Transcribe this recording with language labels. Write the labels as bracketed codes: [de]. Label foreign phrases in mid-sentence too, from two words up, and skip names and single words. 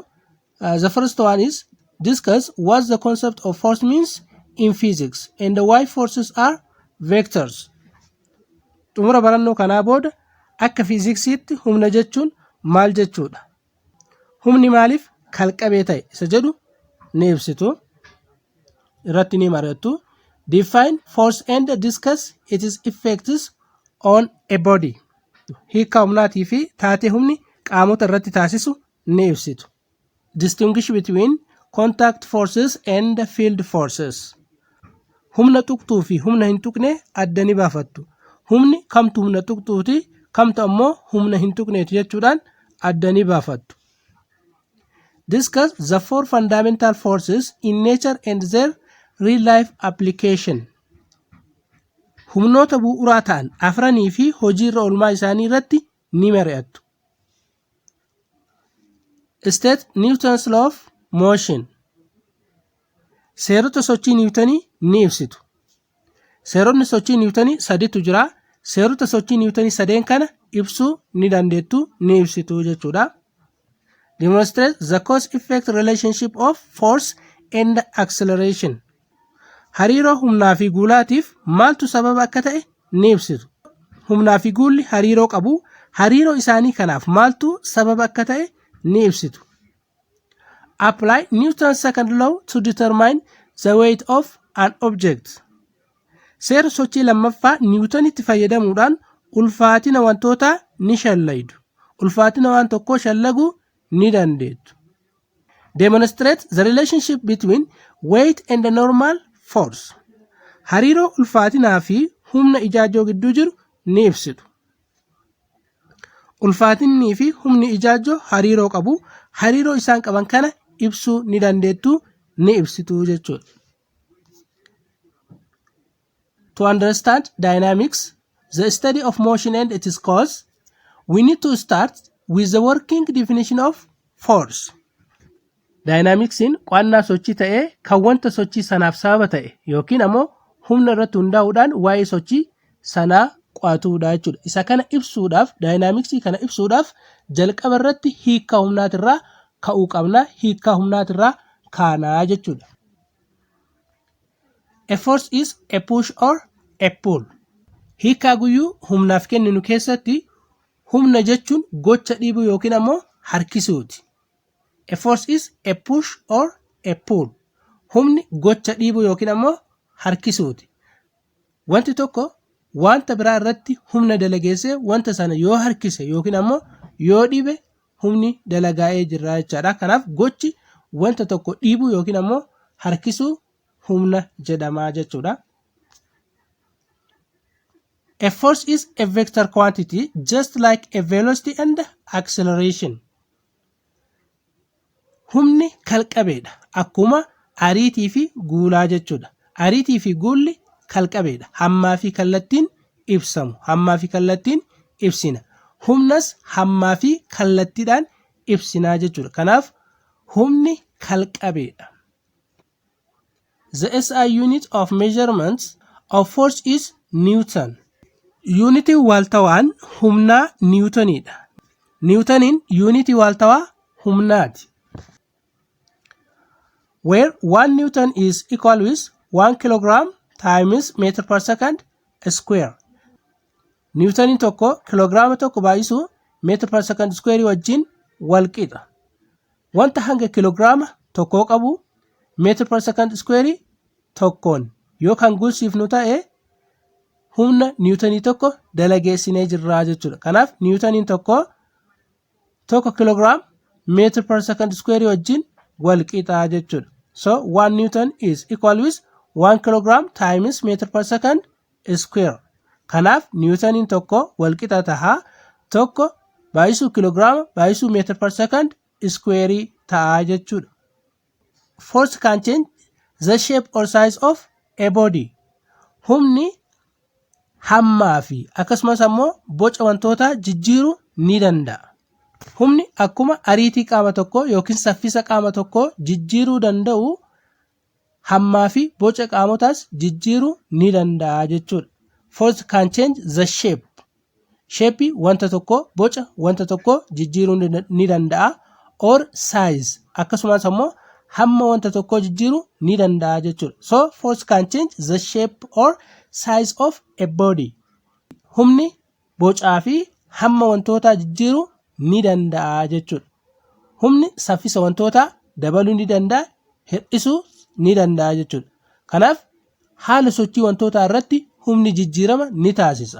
[en] The first one is discuss what the concept of force means in physics and why forces are vectors. [om] Xumura barannoo kanaa booda akka fiiziksiitti humna jechuun maal jechuudha? Humni maaliif kalqabee ta'e isa jedhu ni ibsitu. Irratti ni mari'attu. [en] Define force and discuss its effects on a body. [om] Hiikkaa humnaatii fi taatee humni qaamota irratti taasisu ni ibsitu. [en] Distinguish between contact forces and field forces. [om] Humna tuqxuu fi humna hin tuqne adda ni baafattu. Humni kamtu humna tuqxuuti, kamtu ammoo humna hin tuqneeti jechuudhaan adda ni baafattu. [en] Discuss the four fundamental forces in nature and their real life application. [om] Humnoota bu'uuraa ta'an afranii fi hojiirra oolmaa isaanii irratti ni mari'attu. [en] State Newton's law of motion. [om] Seerota sochii Niwutanii ni ibsitu. Seeronni sochii Niwutanii sadiitu jira. Seerota sochii Niwutanii sadeen kana ibsuu ni dandeettu, ni ibsitu jechuudha. [en] Demonstrate the cause-effect relationship of force and acceleration. [om] Hariiroo humnaa fi guulaatiif maaltu sababa akka ta'e ni ibsitu. Humnaa fi guulli hariiroo qabu. Hariiroo isaanii kanaaf maaltu sababa akka ta'e ni ibsitu. [en] Apply Newton's second law to determine the weight of an object. [om] Seera sochii lammaffaa Niwutanitti fayyadamuudhaan ulfaatina wantootaa ni shallaydu. Ulfaatina waan tokkoo shallaguu ni dandeettu. [en] Demonstrate the relationship between weight and the normal force. [om] Hariiroo ulfaatinaa fi humna ijaajjoo gidduu jiru ni ibsitu. Ulfaatinnii fi humni ijaajjoo hariiroo qabu. Hariiroo isaan qaban kana ibsuu ni dandeettu, ni ibsitu jechuudha. [en] To understand dynamics, the study of motion and its cause, we need to start with the working definition of force. [om] Dynamicsiin qo'annaa sochii ta'ee kan wanta sochii sanaaf sababa ta'e yookiin ammoo humna irratti hundaa'uudhaan waa'ee sochii sanaa qo'atuudha jechuudha. Isa kana ibsuudhaaf, dynamicsii kana ibsuudhaaf jalqaba irratti hiikkaa humnaatirraa ka'uu qabna. Hiikkaa humnaatirraa kaanaa jechuudha. [en] A force is a push or a pull. [om] Hiikkaa guyyuu humnaaf kenninu keessatti humna jechuun gocha dhiibuu yookiin ammoo harkisuuti. [en] A force is a push or a pull. [om] Humni gocha dhiibuu yookiin ammoo harkisuuti. Wanti tokko wanta biraa irratti humna dalageessee wanta sana yoo harkise yookiin ammoo yoo dhiibe humni dalagaa'ee jira jechaadha. Kanaaf gochi wanta tokko dhiibuu yookiin ammoo harkisuu humna jedhamaa jechuudha. [en] A force is a vector quantity just like a velocity and acceleration. [om] Humni kalqabeedha. Akkuma ariitii fi guulaa jechuudha. Ariitii fi guulli kalqabeedha. Hammaa fi kallattiin ibsamu. Hammaa fi kallattiin ibsina. Humnas hammaa fi kallattiidhaan ibsinaa jechuudha. Kanaaf humni kalqabeedha. [en] The SI unit of measurements of force is Newton. [om] Unitiin waaltawaan humnaa Newtonidha. Newtoniin unitii waaltawaa humnaati. [en] Where 1 Newton is equal with 1 kilogram times meter per second square. [om] Newtoniin tokko kiloogiraama tokko baay'isu [en] meter per second square [om] wajjin wal qixa. Wanta hanga kiloogiraama tokkoo qabu [en] meter per second square [om] tokkoon yoo kan gulsiifnu ta'e humna Newtonii tokko dalageessinee jirraa jechuudha. Kanaaf Newtoniin tokko kiloogiraam [en] meter per second square [om] wajjin wal qixaa jechuudha. [en] So 1 Newton is equal with 1 kilogram times meter per second square. [om] Kanaaf Newtoniin tokko wal qixa tahaa tokko baay'isuu kiloogiraama baay'isuu [en] meter per second square [om] ta'a jechuudha. [en] Force can change the shape or size of a body. [om] Humni hammaa fi akkasumas ammoo boca wantootaa jijjiiruu ni danda'a. Humni akkuma ariitii qaama tokkoo yookiin saffisa qaama tokkoo jijjiiruu danda'u hammaa fi boca qaamotaas jijjiiruu ni danda'a jechuudha. [en] Force can change the shape. [om] Shape wanta tokkoo boca wanta tokkoo jijjiiruu ni danda'a [en] or size [om] akkasumas ammoo hamma wanta tokkoo jijjiiruu ni danda'a jechuudha. [en] So force can change the shape or size of a body. [om] Humni bocaa fi hamma wantootaa jijjiiruu ni danda'a jechuudha. Humni saffisa wantootaa dabaluu ni danda'a, hir'isuu ni danda'a jechuudha. Kanaaf haala sochii wantootaa irratti humni jijjiirama ni taasisa.